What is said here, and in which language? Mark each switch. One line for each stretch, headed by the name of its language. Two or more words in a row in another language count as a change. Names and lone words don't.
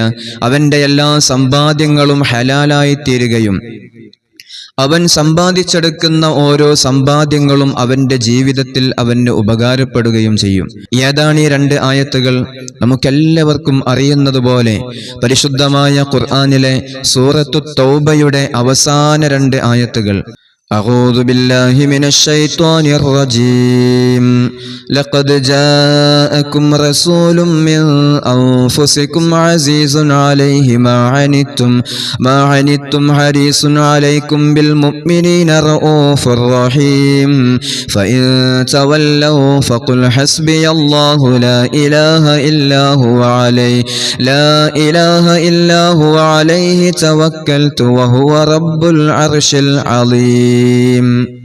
Malayalam: അവന്റെ എല്ലാ സമ്പാദ്യങ്ങളും ഹലാലായി തീരുകയും അവൻ സമ്പാദിച്ചെടുക്കുന്ന ഓരോ സമ്പാദ്യങ്ങളും അവന്റെ ജീവിതത്തിൽ അവന് ഉപകാരപ്പെടുകയും ചെയ്യും. ഏതാണ് ഈ രണ്ട് ആയത്തുകൾ? നമുക്കെല്ലാവർക്കും അറിയുന്നതുപോലെ പരിശുദ്ധമായ ഖുർആനിലെ സൂറത്തു തൗബയുടെ അവസാന രണ്ട് ആയത്തുകൾ.
Arabic: أعوذ بالله من الشيطان الرجيم لقد جاءكم رسول من أنفسكم عزيز عليه ما عنتم حريص عليكم بالمؤمنين رؤوف رحيم فإن تولوا فقل حسبي الله لا إله إلا هو عليه توكلت وهو رب العرش العظيم.